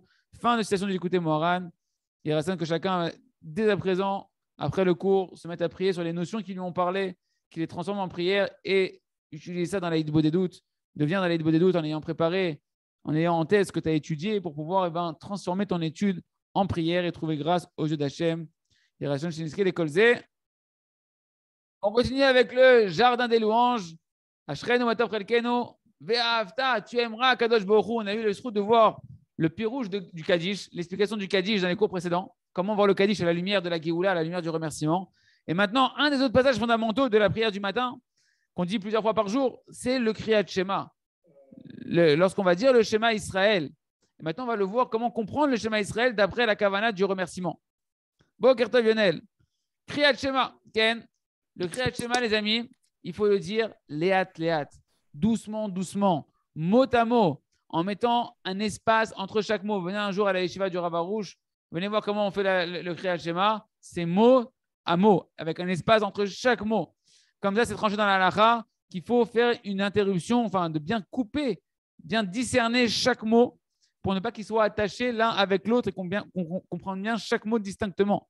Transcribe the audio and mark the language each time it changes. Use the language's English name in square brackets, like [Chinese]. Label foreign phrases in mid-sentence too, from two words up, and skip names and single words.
[French] Fin de citation d'écouter Moharan. Il reste que chacun, dès à présent, après le cours, se mette à prier sur les notions qui lui ont parlé, qu'il les transforme en prière et utilise ça dans la Hitbo des doutes. De venir dans la Hitbo des doutes en ayant préparé, en ayant en tête ce que tu as étudié pour pouvoir transformer ton étude en prière et trouver grâce aux yeux d'Hachem. On continue avec le jardin des louanges. [Hebrew] אשרינו מה טוב חלקנו. [French] Ve'ahavta, tu aimeras Kadosh Baruch Hu. On a eu le souci de voir le pirouge du Kaddish, l'explication du Kaddish dans les cours précédents. Comment voir le Kaddish à la lumière de la Géoula, à la lumière du remerciement. Et maintenant, un des autres passages fondamentaux de la prière du matin, qu'on dit plusieurs fois par jour, c'est le Kriyat Shema. Lorsqu'on va dire le Shema Israël. Et maintenant, on va le voir comment comprendre le Shema Israël d'après la Kavana du remerciement. [Hebrew] בוקר טוב Yonel. קריאת שמע. כן. [French] Le Kriyat Shema, les amis, il faut le dire [Hebrew] לאט, לאט, [French] doucement, doucement, mot à mot, en mettant un espace entre chaque mot. Venez un jour à la yeshiva du Rav Arush, venez voir comment on fait le Kriyat Shema. C'est mot à mot, avec un espace entre chaque mot. Comme ça, c'est tranché dans la halakha qu'il faut faire une interruption, enfin, de bien couper, bien discerner chaque mot pour ne pas qu'ils soient attachés l'un avec l'autre et qu'on comprenne bien chaque mot distinctement.